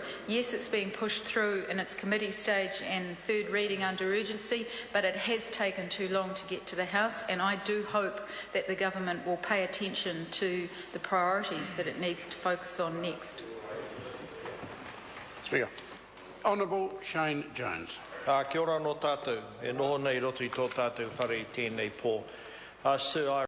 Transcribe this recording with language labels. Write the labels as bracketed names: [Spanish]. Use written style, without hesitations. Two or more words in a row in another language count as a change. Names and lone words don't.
[English] Yes, it's being pushed through in its committee stage and third reading under urgency, but it has taken too long to get to the House, and I do hope that the government will pay attention to the priorities that it needs to focus on next. Speaker. Honourable Shane Jones. [Māori] Kia ora no tātou. E noho nei roto I tō tātou whare I tēnei pō. [English] Sir,